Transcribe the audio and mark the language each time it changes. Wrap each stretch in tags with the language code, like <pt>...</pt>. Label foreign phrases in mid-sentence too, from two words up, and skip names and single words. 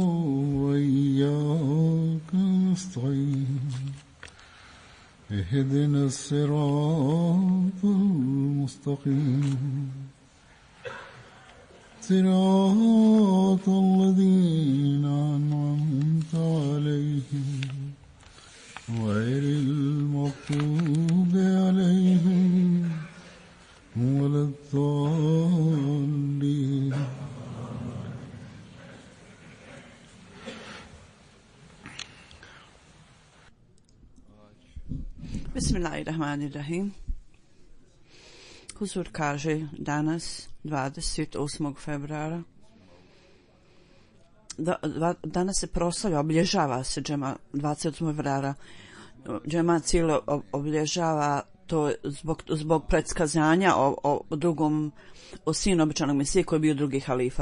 <ar>وإياك نستعين اهدنا الصراط المستقيم صراط الذين أنعمت عليهم غير المغضوب عليهم ولا الضالين. بسم الله الرحمن الرحيم.</ar> <bs>Huzur kaže danas 28. februara danas se proslavlja, obilježava se 28. februara. Džemat cijelo obilježava to zbog predskazanja o sinu obećanog Mesije koji je bio drugi halifa.</bs>